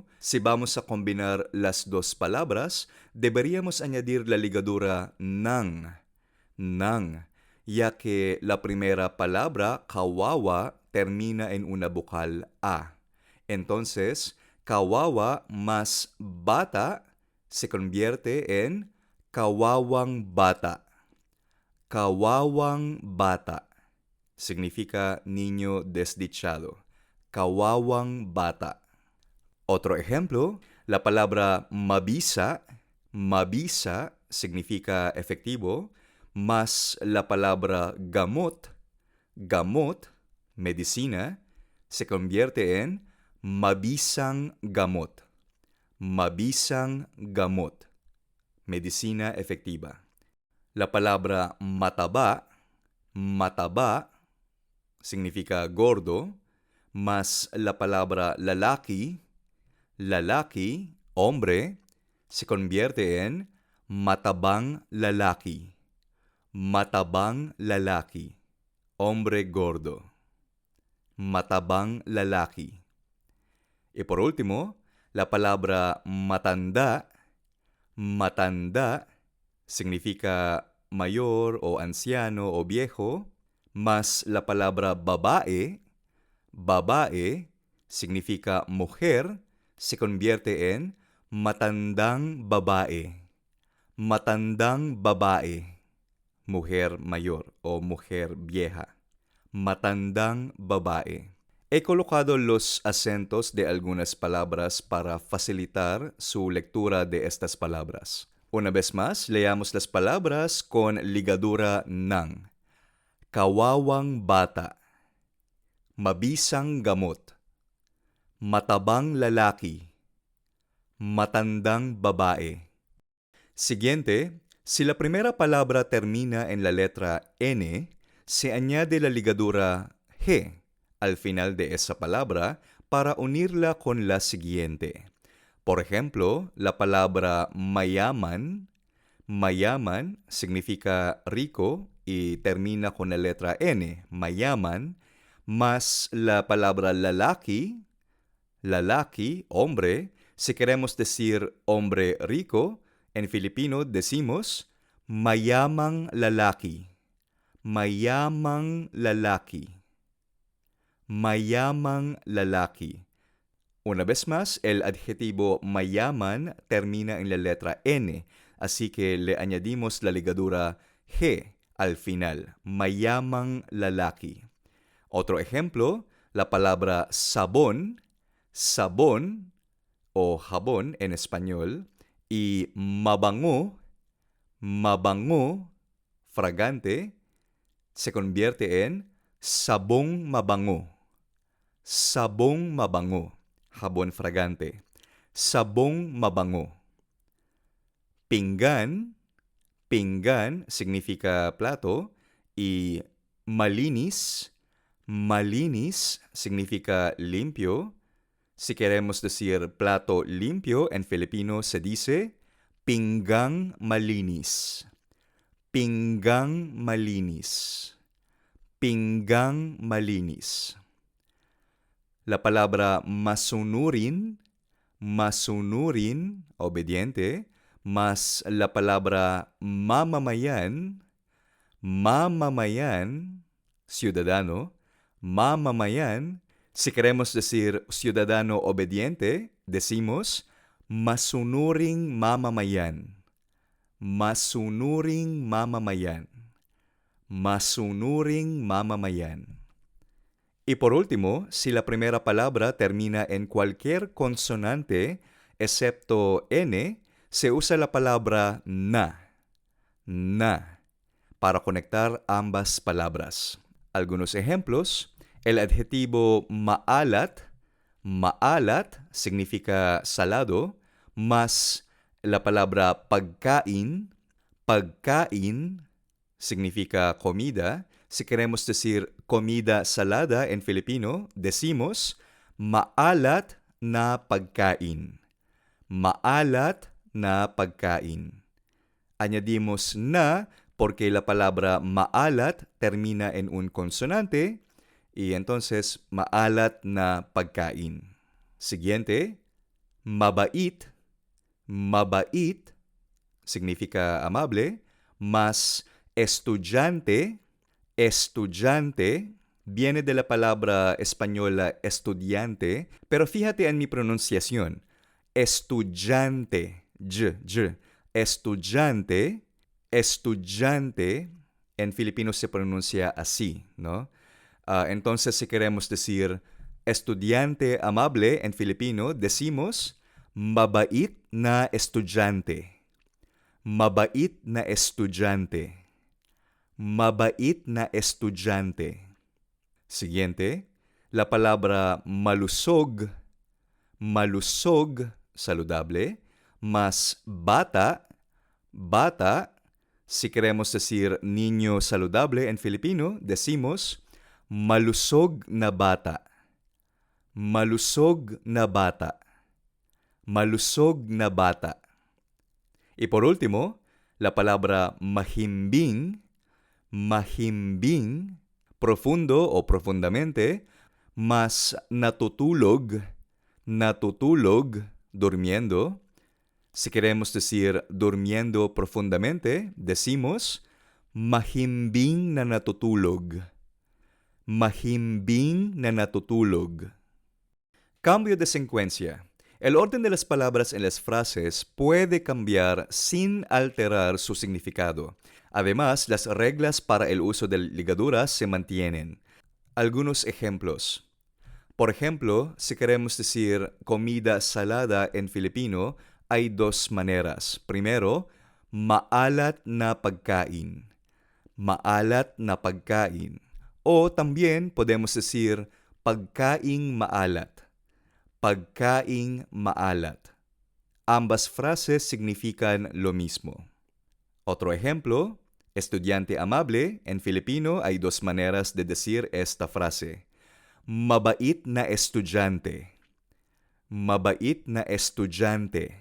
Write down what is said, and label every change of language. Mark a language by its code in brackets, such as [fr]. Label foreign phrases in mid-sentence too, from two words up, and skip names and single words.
[es] Si vamos a combinar las dos palabras, deberíamos añadir la ligadura nang, ya que la primera palabra, kawawa, termina en una vocal A. Entonces, kawawa más bata se convierte en [tl] kawawang bata. Kawawang bata [es] significa niño desdichado. [tl] Kawawang bata. [es] Otro ejemplo, la palabra [tl] mabisa, mabisa [es] significa efectivo, más la palabra [tl] gamot, gamot, [es] medicina, se convierte en [tl] mabisang gamot. Mabisang gamot, [es] medicina efectiva. La palabra [tl] mataba, mataba, [es] significa gordo, más la palabra [tl] lalaki, lalaki, [es] hombre, se convierte en [tl] matabang lalaki, [es] hombre gordo. [tl] matabang lalaki. [es] Y por último, la palabra [tl] matanda, matanda, [es] significa mayor o anciano o viejo, más la palabra [tl] babae, babae, [es] significa mujer, se convierte en [tl] matandang babae. Matandang babae, [es] mujer mayor o mujer vieja. [tl] Matandang babae. [es] He colocado los acentos de algunas palabras para facilitar su lectura de estas palabras. Una vez más, leamos las palabras con ligadura ng. [tl] Kawawang bata, mabisang gamot, matabang lalaki, matandang babae. [es] Siguiente, si la primera palabra termina en la letra N, se añade la ligadura G al final de esa palabra para unirla con la siguiente. Por ejemplo, la palabra [tl] mayaman, mayaman [es] significa rico y termina con la letra N, mayaman, más la palabra [tl] lalaki, lalaki, [es] hombre, si queremos decir hombre rico, en Filipino decimos [tl] mayamang lalaki, mayamang lalaki, mayamang lalaki. [es] Una vez más, el adjetivo mayaman termina en la letra N, así que le añadimos la ligadura G al final, [tl] mayamang lalaki. [es] Otro ejemplo, la palabra [tl] sabón, sabón [es] o jabón en español, y [tl] mabango, mabango, [es] fragante, se convierte en [tl] sabong mabango, sabong mabango, [es] jabón fragante, [tl] sabong mabango. Pinggan, pinggan [es] significa plato, y [tl] malinis, malinis [es] significa limpio. Si queremos decir plato limpio, en Filipino se dice [tl] pinggang malinis. Pinggang malinis. Pinggang malinis. [es] La palabra [tl] masunurin, masunurin, [es] obediente, más la palabra [tl] mamamayan, mamamayan, [es] ciudadano, mamamayan. Si queremos decir ciudadano obediente, decimos [tl] masunuring mamamayan. Masunuring mamamayan. Masunuring mamamayan. [es] Y por último, si la primera palabra termina en cualquier consonante excepto N, se usa la palabra na, para conectar ambas palabras. Algunos ejemplos. El adjetivo [tl] maalat, maalat [es] significa salado, más la palabra [tl] pagkain, pagkain [es] significa comida. Si queremos decir comida salada en Filipino, decimos [tl] maalat na pagkain. Maalat na pagkain. [es] Añadimos na porque la palabra maalat termina en un consonante, y entonces, [tl] maalat na pagkain. [es] Siguiente, mabait. Mabait significa amable, más estudiante. Estudiante viene de la palabra española estudiante, pero fíjate en mi pronunciación. Estudiante, estudiante, estudiante, en Filipino se pronuncia así, ¿no? Entonces, si queremos decir estudiante amable en Filipino, decimos [tl] mabait na estudyante. Mabait na estudyante. Mabait na estudyante. [es] Siguiente, la palabra malusog. Malusog, saludable, más bata. Bata, si queremos decir niño saludable en Filipino, decimos [tl] malusog na bata. Malusog na bata. Malusog na bata. [es] Y por último, la palabra [tl] mahimbing, mahimbing, [es] profundo o profundamente, [tl] mas natutulog, natutulog, [es] durmiendo. Si queremos decir durmiendo profundamente, decimos [tl] mahimbing na natutulog. Mahimbing na natutulog. [es] Cambio de secuencia. El orden de las palabras en las frases puede cambiar sin alterar su significado. Además, las reglas para el uso de ligaduras se mantienen. Algunos ejemplos. Por ejemplo, si queremos decir comida salada en Filipino, hay dos maneras. Primero, [tl] maalat na pagkain. Maalat na pagkain. [es] O también podemos decir [tl] pagkaing maalat. Pagkaing maalat. [es] Ambas frases significan lo mismo. Otro ejemplo, estudiante amable, en Filipino hay dos maneras de decir esta frase. [tl] Mabait na estudyante. Mabait na estudyante.